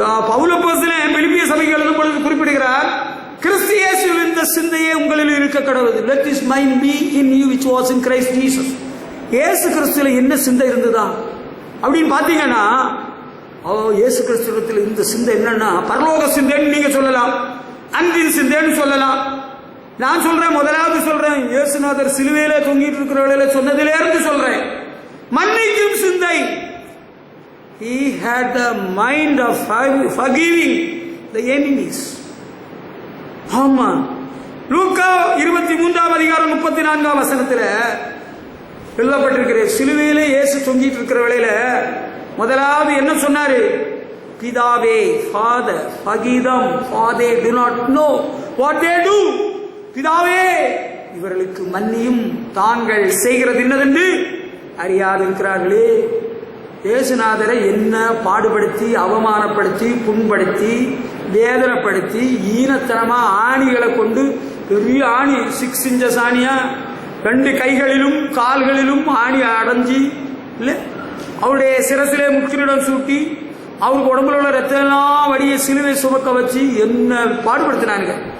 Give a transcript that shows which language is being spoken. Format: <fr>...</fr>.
<ta>பவுல் அப்போஸ்தலன் பிலிப்பிய சபைக்கு எழுதும் பொழுது குறிப்பிடுகிறார், கிறிஸ்து இயேசுவில் இந்த சிந்தையே உங்களில் இருக்க கடவுது.</ta> <en>Let this mind be in you which was in Christ Jesus.</en> <ta>இயேசு கிறிஸ்துல என்ன சிந்தை இருந்ததா அப்படின்னு பாத்தீங்கன்னா, இயேசு கிறிஸ்துவத்தில் இந்த சிந்தை என்னன்னா பரலோக சிந்தைன்னு நீங்க சொல்லலாம், அன்பின் சிந்தைன்னு சொல்லலாம். நான் சொல்றேன், முதலாவது சொல்றேன், இயேசுநாதர் சிலுவையில தொங்கிட்டு இருக்கிறவர்கள சொன்னதிலே இருந்து சொல்றேன், மன்னிக்கும் சிந்தை.</ta> <en>He had the mind of forgiving the enemies.</en> <ta>ஆமா, லூக்கா 23ஆம் அதிகாரம் 34ஆம் வசனத்துல எழுதப்பட்டிருக்கிற சிலுவையிலே இயேசு தொங்கிட்டு இருக்கிற வேளையில முதலாவது என்ன சொன்னாரு?</ta> <en>பிதாவே, father, forgive for they do not know what they do.</en> <ta>பிதாவே, இவர்களுக்கு மன்னியும், தாங்கள் செய்கிறது என்னதென்று அறியாதிருக்கிறார்களே. இயேசுநாதரை என்ன பாடுபடுத்தி, அவமானப்படுத்தி, புண்படுத்தி, வேதனைப்படுத்தி, ஈனத்தனமா ஆணிகளை கொண்டு, பெரிய ஆணி 6 inches ஆணியா 2 கைகளிலும் கால்களிலும் ஆணி அடைஞ்சி இல்லை, அவருடைய சிரசிலே முக்கிரிடம் சூட்டி, அவருக்கு உடம்புல உள்ள ரத்தம்லாம் வடிய சிலுவை சுமக்க வச்சு என்ன பாடுபடுத்தினாங்க.</ta>